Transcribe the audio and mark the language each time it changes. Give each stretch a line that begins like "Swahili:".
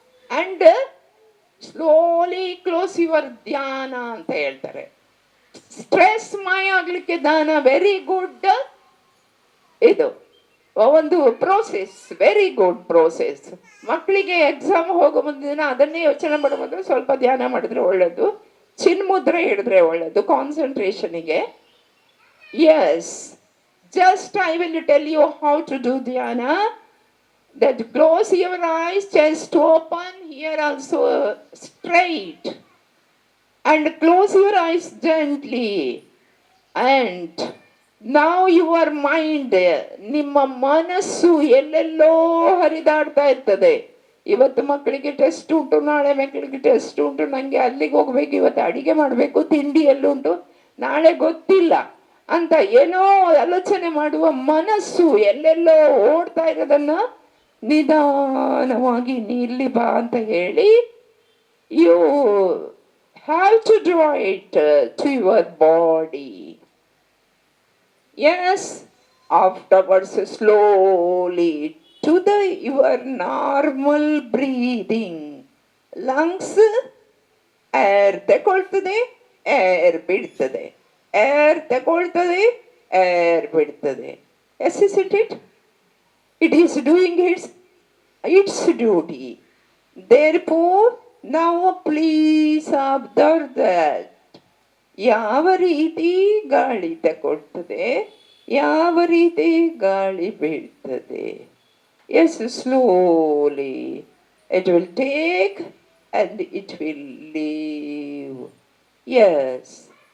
English: And slowly close your
Kannada: ಧ್ಯಾನ ಅಂತ ಹೇಳ್ತಾರೆ. ಸ್ಟ್ರೆಸ್ ಮಾಯ ಆಗ್ಲಿಕ್ಕೆ ಧ್ಯಾನ ವೆರಿ ಗುಡ್ ಇದು ಒಂದು ಪ್ರೋಸೆಸ್, ವೆರಿ ಗುಡ್ ಪ್ರೋಸೆಸ್. ಮಕ್ಕಳಿಗೆ ಎಕ್ಸಾಮ್ ಹೋಗೋ ಮುಂದಿನ ಅದನ್ನೇ ಯೋಚನೆ ಮಾಡೋದು, ಸ್ವಲ್ಪ ಧ್ಯಾನ ಮಾಡಿದ್ರೆ ಒಳ್ಳೆಯದು, ಚಿನ್ಮುದ್ರೆ ಹಿಡಿದ್ರೆ ಒಳ್ಳೆಯದು ಕಾನ್ಸಂಟ್ರೇಷನಿಗೆ.
English: Yes, just I will tell you how to do dhyana. That close your eyes, chest open, here also straight. And close your eyes gently. And now your mind,
Kannada: ನಿಮ್ಮ ಮನಸ್ಸು ಎಲ್ಲೆಲ್ಲೋ ಹರಿದಾಡ್ತಾ ಇರ್ತದೆ. ಇವತ್ತು ಮಕ್ಕಳಿಗೆ ಟೆಸ್ಟ್ ಉಂಟು, ನಾಳೆ ಮಕ್ಕಳಿಗೆ ಟೆಸ್ಟ್ ಉಂಟು, ನನಗೆ ಅಲ್ಲಿಗೆ ಹೋಗ್ಬೇಕು, ಇವತ್ತು ಅಡಿಗೆ ಮಾಡಬೇಕು, ತಿಂಡಿ ಎಲ್ಲುಂಟು, ನಾಳೆ ಗೊತ್ತಿಲ್ಲ ಅಂತ ಏನೋ ಆಲೋಚನೆ ಮಾಡುವ ಮನಸ್ಸು ಎಲ್ಲೆಲ್ಲೋ ಓಡ್ತಾ ಇರೋದನ್ನ ನಿಧಾನವಾಗಿ ಇಲ್ಲಿ ಬಾ ಅಂತ ಹೇಳಿ,
English: You have to draw it to your body. Yes, afterwards slowly to the your normal breathing.
Kannada: lungs air ತಗೊಳ್ತದೆ, ಏರ್ ಬಿಡ್ತದೆ, ಏರ್ ತಗೊಳ್ತದೆ, ಏರ್ ಬಿಡ್ತದೆ.
English: Yes, isn't it? It is doing its duty. Therefore, now please observe that.
Kannada: ಯಾವ ರೀತಿ ಗಾಳಿ ತಗೊಳ್ತದೆ, ಯಾವ ರೀತಿ ಗಾಳಿ ಬೀಳ್ತದೆ.
English: Yes, slowly it will take and it will leave. Yes.